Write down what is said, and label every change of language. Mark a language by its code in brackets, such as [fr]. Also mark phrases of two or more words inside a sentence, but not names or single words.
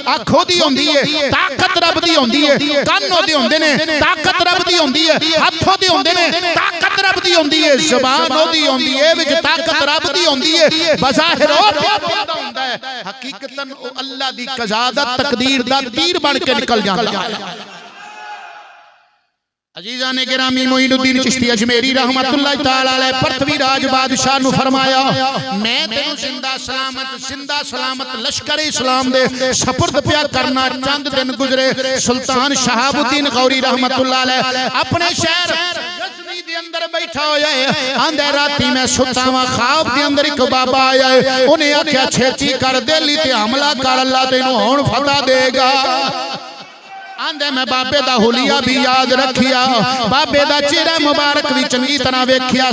[pa] اکھ اوہدی ہوندی اے، طاقت رب دی ہوندی اے، کن اوہدے ہوندے نے، طاقت رب دی ہوندی اے، ہتھ اوہدے ہوندے نے، طاقت رب دی ہوندی اے، زبان اوہدی ہوندی اے، وچ طاقت رب دی ہوندی اے، بظاہر او بولدا ہوندا اے، حقیقتاً او اللہ دی قضا دا تقدیر دا تیر بن کے نکل جاندا اے. [ur] عزیزانِ گرامی [pa] معین الدین چشتی اجمیری [ar] رحمة الله تعالى عليه [pa] پرتھوی راج بادشاہ نوں فرمایا میں تینوں زندہ سلامت لشکر اسلام دے سپرد پیا کرنا. چند دن گزرے سلطان شہاب الدین غوری [ar] رحمة الله عليه [pa] اپنے شہر غزنی دے اندر بیٹھا ہویا اے. آندے راتیں میں ستا واں، خواب دے اندر اک بابا آیا اے، اوہنے آکھیا چھیتی کر دلی تے حملہ کر، اللہ تینوں ہن فتح دیوے گا. آندے میں بابے دا حلیہ وی یاد رکھیا، بابے دا چہرہ مبارک وی چنگی طرح ویکھیا.